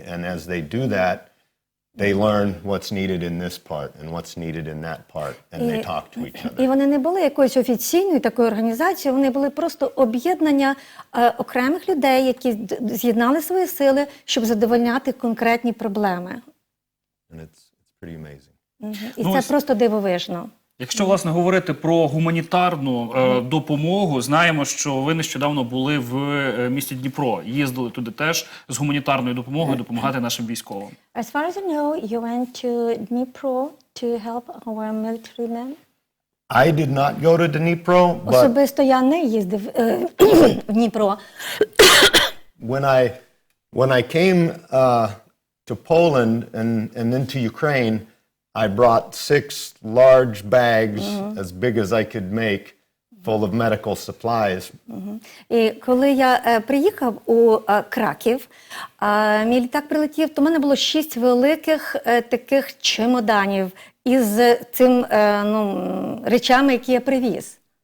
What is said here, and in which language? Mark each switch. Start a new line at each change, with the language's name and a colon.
English: And as they do that, they learn what's needed in this part and what's needed in that part, and they talk to each other.
Ukrainian: І вони не були якоюсь офіційною такою організацією, вони були просто об'єднання окремих людей, які з'єднали свої сили, щоб задовольняти конкретні проблеми.
English: And it's pretty amazing.
Ukrainian: І це просто дивовижно. Якщо, власне, говорити про гуманітарну допомогу, знаємо, що ви нещодавно були в місті Дніпро. Їздили туди теж з гуманітарною допомогою допомагати нашим військовим.
English: As far as I know, you went to Dnipro to help our military men? I did not go to Dnipro, but
Ukrainian: Особисто я не їздив в Дніпро.
English: when I came to Poland and then to Ukraine, I brought 6 large bags, as big as I could make, full of medical supplies.
Ukrainian: І коли я приїхав у Краків, мій літак прилетів, то в мене було 6 великих таких чемоданів із цим речами, які я привіз.